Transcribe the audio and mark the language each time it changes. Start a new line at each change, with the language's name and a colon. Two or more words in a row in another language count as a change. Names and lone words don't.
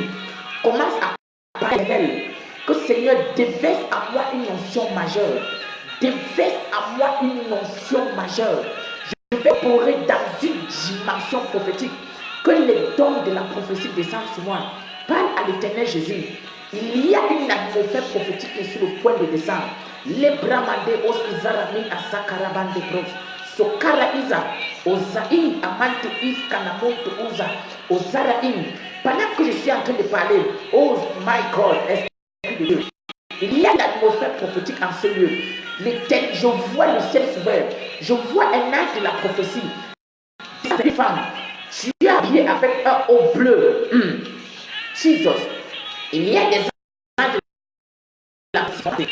French: Commence à parler que Seigneur déverse à moi une notion majeure. Déverse à moi une notion majeure. Je vais opérer dans une dimension prophétique. Que les dons de la prophétie descendent sur moi. Parle à l'Éternel Jésus. Il y a une atmosphère prophétique qui est sur le point de descendre. Les bramande os izaramin asakaraban de bros. Sokara isa ozaï amante is kanamonto uza ozaraim. Pendant que je suis en train de parler,
English: oh my God,
French: il y a l'atmosphère prophétique en ce lieu. Je vois le ciel ouvert. Je vois un ange de la prophétie. Cette femme, tu es habillé avec un haut bleu. Jesus. Il y a des anges de la prophétie.